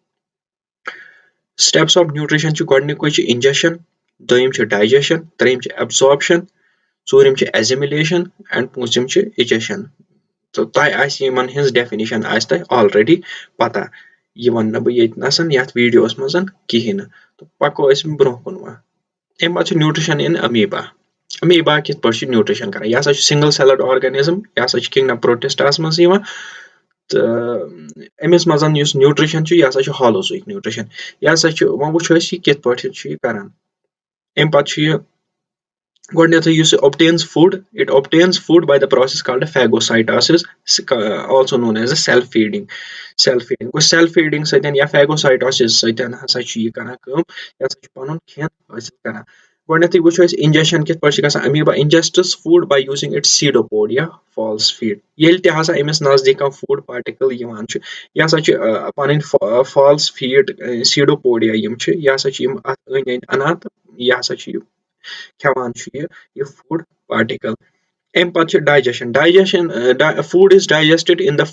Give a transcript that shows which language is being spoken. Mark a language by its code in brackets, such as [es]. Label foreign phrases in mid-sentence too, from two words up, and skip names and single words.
[en] steps of nutrition [ks] چھُ گۄڈٕنیُکُے چھُ انجیکشن دوٚیِم چھُ ڈایجیشن ترٛیِم چھُ ایبزارپشن ژوٗرِم چھُ ایزِمِلیشن اینڈ پوٗژِم چھُ ایجیشن تہٕ تۄہہِ آسہِ یِمن ہٕنٛز ڈیفِنِشن آسہِ تۄہہِ آلریڈی پتہ یہِ ونہٕ نہٕ بہٕ ییٚتنس یتھ ویٖڈیوس منٛز کِہینۍ نہٕ تہٕ پکو أسۍ برونٛہہ کُن وۄنۍ اَمہِ پتہٕ چھُ [en] nutrition in amoeba [ks] کِتھ پٲٹھۍ چھُ نیوٗٹرِشن کران یہِ ہسا چھُ [en] single celled organism [ks] یہِ ہسا چھُ [en] kingdom protistas [ks] منٛز یِوان تہٕ أمِس منٛز یُس نیوٗٹرِشن چھُ یہِ ہسا چھُ [en] holozoic nutrition [ks] یہِ ہسا چھُ وۄنۍ وٕچھو أسۍ یہِ کِتھ پٲٹھۍ چھُ یہِ کران اَمہِ پتہٕ چھُ یہِ گۄڈٕنیتھٕے یُس یہِ [en] obtains food by the process called phagocytosis also known as self feeding [ks] گوٚو [en] self feeding [ks] سۭتۍ یا phagocytosis سۭتۍ ہسا چھُ یہِ کران کٲم یہِ ہسا چھُ پنُن کھٮ۪ن حٲصِل کران گۄڈٕنیتھٕے وٕچھو أسۍ انجیکشن کِتھ پٲٹھۍ چھِ گژھان [en] amoeba ingests food by using its pseudopod [ks] یا [en] false feet [ks] ییٚلہِ تہِ ہسا أمِس نزدیٖک کانٛہہ [en] food particle [ks] یِوان چھُ یہِ ہسا چھُ پنٕنۍ [en] false feet pseudopodia [ks] یِم چھِ یہِ ہسا چھِ یِم اتھ أنٛدۍ أنٛدۍ انان تہٕ یہِ ہسا چھُ یہِ کھٮ۪وان چھُ یہِ [en] food particle [ks] اَمہِ پتہٕ چھُ ڈایجیشن [en] food is digested in the